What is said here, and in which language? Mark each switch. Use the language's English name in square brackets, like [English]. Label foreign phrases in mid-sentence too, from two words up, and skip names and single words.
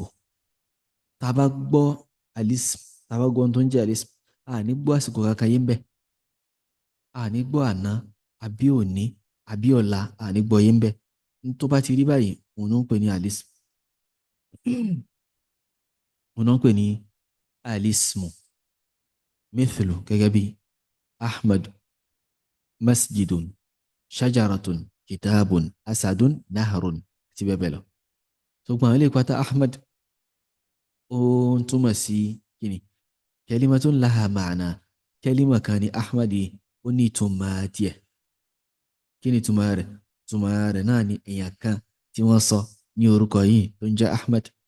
[Yoruba] tá a bá gbọ́ alism, tá a bá gbọ́ ohun tó ń jẹ́ alism, a ní gbọ́ àsìkò kankan yé ń bẹ̀, a ní gbọ́ àná àbí òní àbí ọ̀la, a ní gbọ́ yé ń bẹ̀. tó bá ti rí báyìí òun ló ń pè ní alism. òun ló ń pè ní alismu. mithlu gẹ́gẹ́ bí ahmad, [Arabic] مسجد شجرة كتاب أسد نهار [Yoruba] àti bẹ́ẹ̀ bẹ́ẹ̀ lọ. tó gbọ́n àwọn ilé pátá ahmad ó ń túmọ̀ sí kíni [Arabic] كلمة لها معنى, [Yoruba] kẹ́límà kan ní ahmad yìí ó ní ìtumọ̀ tiẹ̀. kí ni ìtumọ̀ rẹ̀? ìtumọ̀ rẹ̀ náà ni èèyàn kan tí wọ́n sọ ní orúkọ yìí tó ń jẹ́ ahmad.